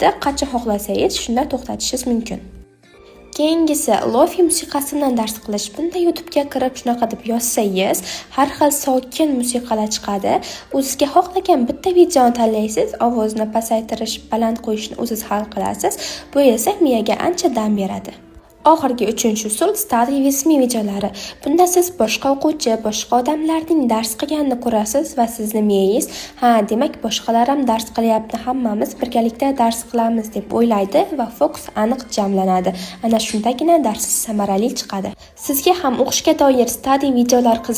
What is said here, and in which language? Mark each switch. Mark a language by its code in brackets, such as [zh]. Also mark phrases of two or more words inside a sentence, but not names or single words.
[uz] Qachon xohlasangiz shunda to'xtatishingiz mumkin. Keyingisi lofi musiqasidan dars qilish. Bunda YouTube'ga kirib shunaqa deb yozsangiz, har xil sokin musiqalar chiqadi. O'zingizga xohlagan bitta videoni tanlaysiz, ovozni pasaytirish, baland qo'yishni o'zingiz hal qilasiz. Bu esa miyaga ancha dam beradi. Oxirgi 3-usul [en] study with me [uz] videolari. Bunda siz boshqa o'quvchi, boshqa odamlarning dars qilganini ko'rasiz va sizni miyangiz, demak boshqalar ham dars qilyapti, hammamiz birgalikda dars qilamiz deb o'ylaydi va fokus aniq jamlanadi. Ana shundagina darsiz samarali chiqadi. Sizga ham o'qishga doir study videolar qiziqmi?